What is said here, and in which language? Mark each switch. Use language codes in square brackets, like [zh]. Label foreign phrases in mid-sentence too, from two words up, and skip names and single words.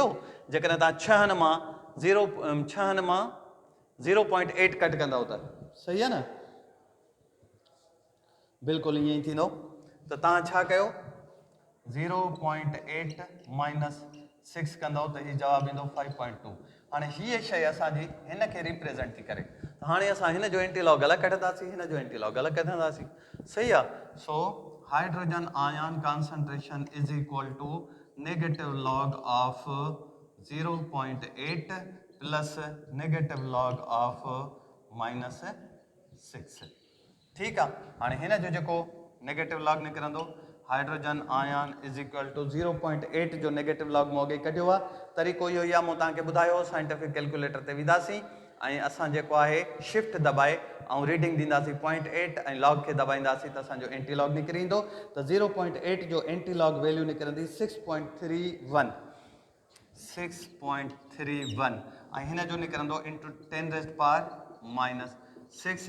[sd] जेकॾहिं तव्हां 6 मां 0.8 कट कंदव त सही आहे न, बिल्कुलु ईअं ई थींदो। त तव्हां छा कयो, 0.8 -6 कंदव त हीउ जवाबु ईंदो 5.2। हाणे हीअ शइ असांजी हिन खे रिप्रेज़ेंट थी करे, त हाणे असां हिन जो एंटीलॉग अलॻि कढंदासीं, हिन जो एंटीलॉग अलॻि कढंदासीं। सही आहे, [en] So hydrogen ion concentration is equal to negative log of 0.8 plus negative log of -6. [sd] ठीकु आहे, हाणे हिन जो जेको [en] negative log [sd] निकिरंदो, [en] hydrogen ion is equal to [sd] 0.8 जो [en] negative log [sd] मूं अॻे कढियो आहे। तरीक़ो इहो ई आहे, मूं तव्हांखे ॿुधायो [en] scientific calculator [sd] ते वेंदासीं ऐं असां जेको आहे शिफ्ट दॿाए ऐं रीडिंग ॾींदासीं 0.8 ऐं लॉग खे दॿाईंदासीं त असांजो एंटीलॉग निकिरी ईंदो। त 0.8 जो [en] antilog value [sd] निकिरंदी 6.31 ऐं हिन जो निकिरंदो इंटू 10⁻⁻6।